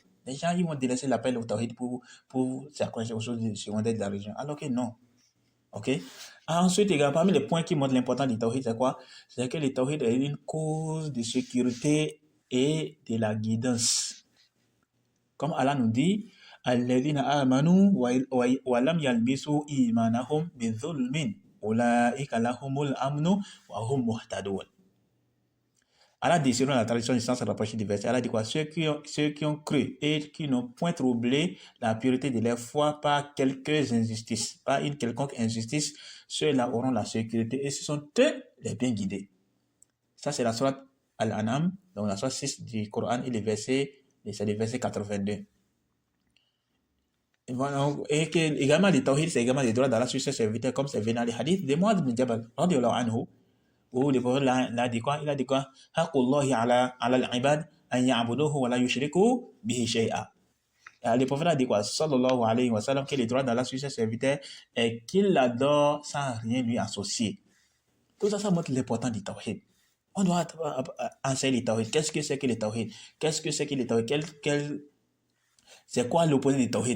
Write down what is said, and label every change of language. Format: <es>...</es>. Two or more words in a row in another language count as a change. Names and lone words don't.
<fr>Les gens, ils vont délaisser l'appel au tawhid pour s'accrocher aux choses secondaires de la religion. Alors que non. Ok? Ensuite, également, parmi les points qui montrent l'importance du tawhid, c'est quoi? C'est que le tawhid est une cause de sécurité et de la guidance. Comme Allah nous dit,</fr> <ar>الذين آمنوا ولم يلبسوا إيمانهم بظلم أولئك لهم الأمن وهم مهتدون.</ar> <fr>Allah dit, selon la tradition du sens rapproché du verset, Allah dit quoi? Ceux qui ont cru et qui n'ont point troublé la pureté de leur foi par quelques injustices, par une quelconque injustice, ceux-là auront la sécurité et ce sont eux les bien guidés. Ça, c'est la sourate Al-An'am, donc la sourate 6 du Coran et c'est le verset 82. Et que, également, le tawhid, c'est également les droits d'Allah sur ses serviteurs, comme c'est venu dans les hadiths de Mu'adh bin Jabal,</fr> <ar>رضي الله عنه,</ar> <fr>où le prophète l'a dit quoi? Il a dit quoi?</fr> <ar>حق الله على العباد أن يعبده ولا يشرك به شيئا.</ar> <fr>Le prophète a dit quoi?</fr> <ar>صلى الله عليه وسلم,</ar> <fr>que les droits d'Allah sur ses serviteurs est qu'il l'adore sans rien lui associer. Tout ça, ça montre l'importance du tawhid. On doit enseigner le tawhid. Qu'est-ce que c'est que le tawhid? Qu'est-ce que c'est que le tawhid? C'est quoi l'opposé du tawhid?</fr>